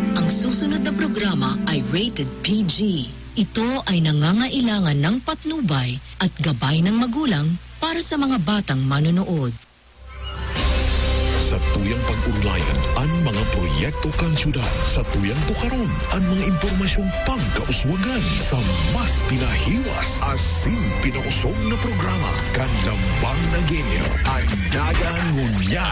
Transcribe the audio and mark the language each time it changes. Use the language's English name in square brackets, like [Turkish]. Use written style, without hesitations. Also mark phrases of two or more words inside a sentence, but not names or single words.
[Filipino] susunod na programa ay rated PG. Ito ay nangangailangan ng patnubay at gabay ng magulang para sa mga batang manonood. [Bikol] Sa tuyang pag-ulayan, ang mga proyekto kang syudad. Sa tuyang tukaron, ang mga impormasyong pangkauswagan. Sa mas pinahiwas, asin pinausog na programa. Kanlambang na genyo, ang Dagang Ngunyan.